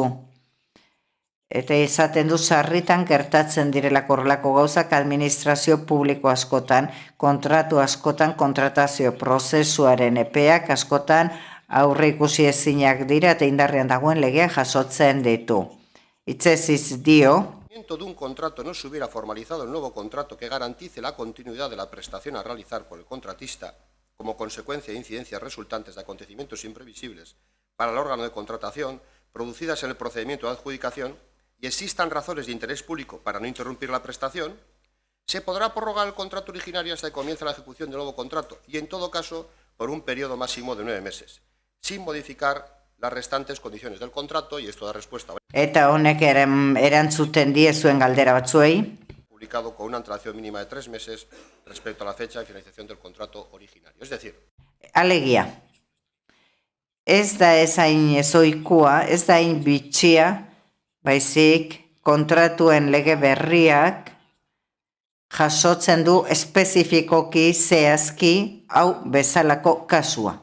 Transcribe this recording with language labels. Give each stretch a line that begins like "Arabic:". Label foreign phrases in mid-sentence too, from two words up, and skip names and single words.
Basque: Eta izaten du sarritan gertatzen direlako horrelako gauzak administrazio publiko askotan, kontratu askotan, kontratazio prozesuaren epeak askotan aurre ikusi ezinak dira eta indarrean dagoen legea jasotzen ditu. Hitzezitz dio.
Spanish: de un contrato no se hubiera formalizado el nuevo contrato que garantice la continuidad de la prestación a realizar por el contratista como consecuencia de incidencias resultantes de acontecimientos imprevisibles para el órgano de contratación producidas en el procedimiento de adjudicación y existan razones de interés público para no interrumpir la prestación, se podrá prorrogar el contrato originario hasta que comience la ejecución del nuevo contrato y, en todo caso, por un periodo máximo de 9 meses, sin modificar las restantes condiciones del contrato, y esto da respuesta.
Basque: Eta honek erantzuten die zuen galdera batzuei.
Spanish: Publicado con una antelación mínima de 3 meses respecto a la fecha de finalización del contrato originario. Es decir,
Basque: alegia, ez da ezain ezoikua, ez da hain bitxia, baizik kontratuen lege berriak jasotzen du espezifikoki zehazki hau bezalako kasua.